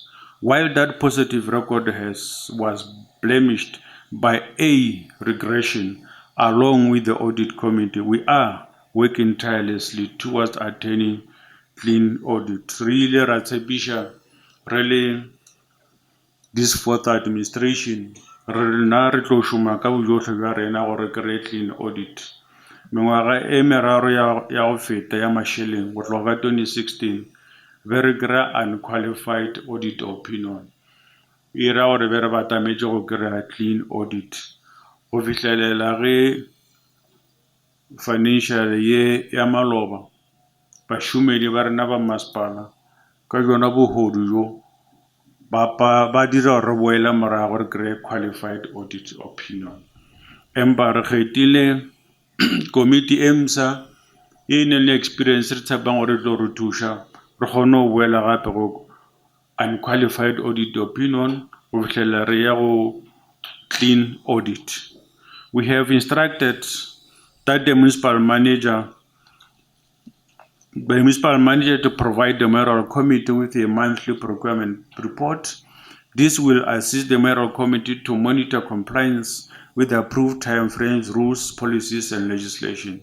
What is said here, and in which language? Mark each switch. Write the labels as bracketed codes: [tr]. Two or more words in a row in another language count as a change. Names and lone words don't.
[en] While that positive record was blemished by a regression along with the audit committee, we are working tirelessly towards attaining clean audit. Really, Ratsepisha, really, this fourth administration, [nso] rena re tlo šoma ka bojotlhe jwa rena gore ke re [en] clean audit. [nso] Mengwaga e meraro ya go feta ya mašeleng go tloga ka 2016 be re kry-a [en] unqualified audit opinion. [nso] E ra gore be re batametse go kry-a [en] clean audit [nso] go fitlhelela ge financial ye ya maloba bašomedi ba rena ba masepala ka jona bogodu jo ba dira gore re boela morago re kry-e [en] qualified audit opinion. [nso] Empa re kgethile committee EMSA e neng le experience re tshepang gore tlo re thuša re kgone go boela gape go [en] unqualified audit opinion [nso] go fitlhelela re ya go [en] clean audit. We have instructed that the municipal manager to provide the mayoral committee with a monthly procurement report. This will assist the mayoral committee to monitor compliance with the approved timeframes, rules, policies, and legislation.